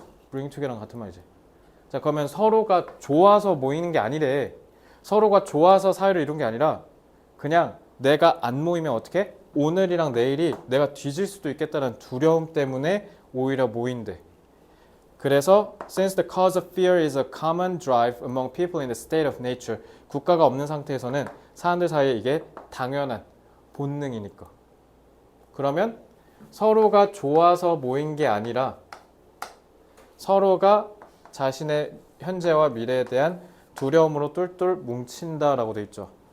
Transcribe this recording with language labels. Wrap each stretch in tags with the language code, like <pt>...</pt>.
<ko>bring together랑 같은 말이지. 자, 그러면 서로가 좋아서 모이는 게 아니래. 서로가 좋아서 사회를 이룬 게 아니라 그냥 내가 안 모이면 어떻게? 오늘이랑 내일이 내가 뒤질 수도 있겠다는 두려움 때문에 오히려 모인대.</ko> <en>그래서 since the cause of fear is a common drive among people in the state of nature.</en> <ko>국가가 없는 상태에서는 사람들 사이에 이게 당연한 본능이니까. 그러면 서로가 좋아서 모인 게 아니라 서로가 자신의 현재와 미래에 대한 두려움으로 똘똘 뭉친다라고 돼 있죠.</ko>